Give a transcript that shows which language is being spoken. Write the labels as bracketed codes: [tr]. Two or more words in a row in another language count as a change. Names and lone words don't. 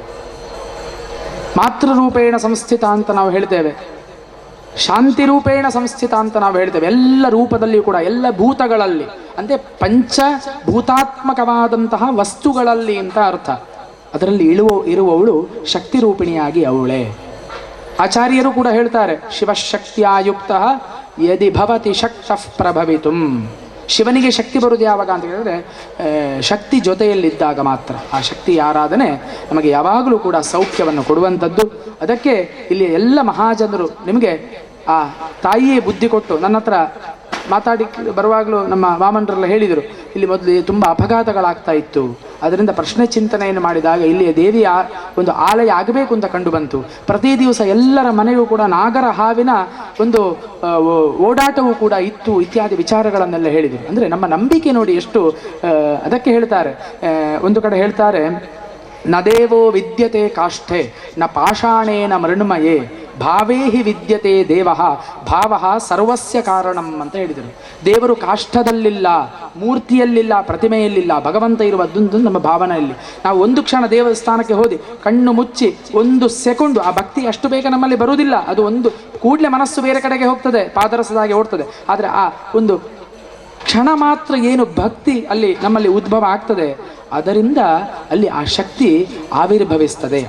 [sa] ಮಾತೃರೂಪೇಣ ಸಂಸ್ಥಿತ [kn] ಅಂತ ನಾವು ಹೇಳ್ತೇವೆ, [sa] ಶಾಂತಿ ರೂಪೇಣ ಸಂಸ್ಥಿತ [kn] ಅಂತ ನಾವು ಹೇಳ್ತೇವೆ. ಎಲ್ಲ ರೂಪದಲ್ಲಿಯೂ ಕೂಡ, ಎಲ್ಲ ಭೂತಗಳಲ್ಲಿ, ಅಂದರೆ ಪಂಚಭೂತಾತ್ಮಕವಾದಂತಹ ವಸ್ತುಗಳಲ್ಲಿ ಅಂತ ಅರ್ಥ. ಅದರಲ್ಲಿ ಇರುವವಳು ಶಕ್ತಿ ರೂಪಿಣಿಯಾಗಿ ಅವಳೇ. ಆಚಾರ್ಯರು ಕೂಡ ಹೇಳ್ತಾರೆ, [sa] ಶಿವಶಕ್ತಿಯಾಯುಕ್ತ ಯದಿ ಭವತಿ ಶಕ್ತಃ ಪ್ರಭವಿತುಂ. [kn] ಶಿವನಿಗೆ ಶಕ್ತಿ ಬರುವುದು ಯಾವಾಗ ಅಂತ ಹೇಳಿದ್ರೆ ಶಕ್ತಿ ಜೊತೆಯಲ್ಲಿದ್ದಾಗ ಮಾತ್ರ. ಆ ಶಕ್ತಿ ಆರಾಧನೆ ನಮಗೆ ಯಾವಾಗಲೂ ಕೂಡ ಸೌಖ್ಯವನ್ನು ಕೊಡುವಂಥದ್ದು. ಅದಕ್ಕೆ ಇಲ್ಲಿ ಎಲ್ಲ ಮಹಾಜನರು ನಿಮಗೆ ಆ ತಾಯಿಯೇ ಬುದ್ಧಿ ಕೊಟ್ಟು, ನನ್ನ ಹತ್ರ ಮಾತಾಡಿ ಬರುವಾಗಲೂ ನಮ್ಮ ವಾಮನರೆಲ್ಲ ಹೇಳಿದರು, ಇಲ್ಲಿ ಮೊದಲು ತುಂಬ ಅಪಘಾತಗಳಾಗ್ತಾ ಇತ್ತು, ಅದರಿಂದ ಪ್ರಶ್ನೆ ಚಿಂತನೆಯನ್ನು ಮಾಡಿದಾಗ ಇಲ್ಲಿಯ ದೇವಿಯ ಒಂದು ಆಲಯ ಆಗಬೇಕು ಅಂತ ಕಂಡು ಬಂತು. ಪ್ರತಿ ದಿವಸ ಎಲ್ಲರ ಮನೆಯೂ ಕೂಡ ನಾಗರ ಹಾವಿನ ಒಂದು ಓಡಾಟವೂ ಕೂಡ ಇತ್ತು ಇತ್ಯಾದಿ ವಿಚಾರಗಳನ್ನೆಲ್ಲ ಹೇಳಿದರು. ಅಂದರೆ ನಮ್ಮ ನಂಬಿಕೆ ನೋಡಿ ಎಷ್ಟು. ಅದಕ್ಕೆ ಹೇಳ್ತಾರೆ, ಒಂದು ಕಡೆ ಹೇಳ್ತಾರೆ, [sa] ನ ದೇವೋ ವಿದ್ಯತೆ ಕಾಷ್ಠೆ ನ ಪಾಷಾಣೇನ ಮೃಣ್ಮಯೇ ಭಾವೇ ಹಿ ವಿದ್ಯತೆ ದೇವ ಭಾವ ಸರ್ವಸ್ಯ ಕಾರಣಂ [kn] ಅಂತ ಹೇಳಿದರು. ದೇವರು ಕಾಷ್ಠದಲ್ಲಿಲ್ಲ, ಮೂರ್ತಿಯಲ್ಲಿಲ್ಲ, ಪ್ರತಿಮೆಯಲ್ಲಿಲ್ಲ, ಭಗವಂತ ಇರುವುದಂದು ನಮ್ಮ ಭಾವನೆಯಲ್ಲಿ. ನಾವು ಒಂದು ಕ್ಷಣ ದೇವಸ್ಥಾನಕ್ಕೆ ಹೋದಿ ಕಣ್ಣು ಮುಚ್ಚಿ 1 ಸೆಕೆಂಡು ಆ ಭಕ್ತಿ ಅಷ್ಟು ಬೇಗ ನಮ್ಮಲ್ಲಿ ಬರುವುದಿಲ್ಲ. ಅದು ಒಂದು ಕೂಡಲೇ ಮನಸ್ಸು ಬೇರೆ ಕಡೆಗೆ ಹೋಗ್ತದೆ, ಪಾದರಸದಾಗಿ ಓಡ್ತದೆ. ಆದರೆ ಆ ಒಂದು ಕ್ಷಣ ಮಾತ್ರ ಏನು ಭಕ್ತಿ ಅಲ್ಲಿ ನಮ್ಮಲ್ಲಿ ಉದ್ಭವ ಆಗ್ತದೆ, ಅದರಿಂದ ಅಲ್ಲಿ ಆ ಶಕ್ತಿ ಆವಿರ್ಭವಿಸ್ತದೆ.